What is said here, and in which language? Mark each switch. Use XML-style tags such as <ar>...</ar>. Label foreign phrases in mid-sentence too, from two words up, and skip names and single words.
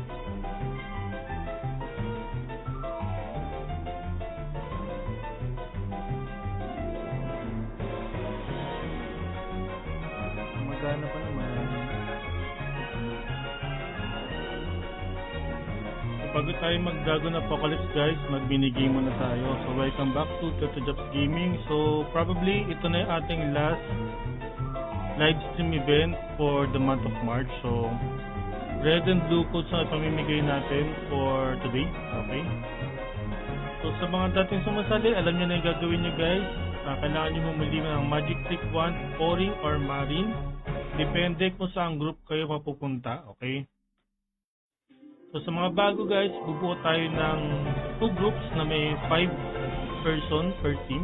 <tl>Magana pa naman. Bago tayo mag-Dragon Apocalypse guys, mag-minigame muna tayo.</tl> <en>So welcome back to Jobs Gaming. So probably</en> <tl>ito na yung ating</tl> <en>last live stream event for the month of March. So red and blue codes</en> <tl>na ipamimigay natin</tl> <en>for today. Okay.</en> <tl>So sa mga dating sumasali, alam nyo na yung gagawin nyo guys. Kailangan nyo bumili ng Magic Trick Wand, Poring or Marine. Depende kung saan group kayo mapupunta. Okay. So sa mga bago guys, bubuo tayo ng 2 groups na may 5</tl> <en>person per team.</en>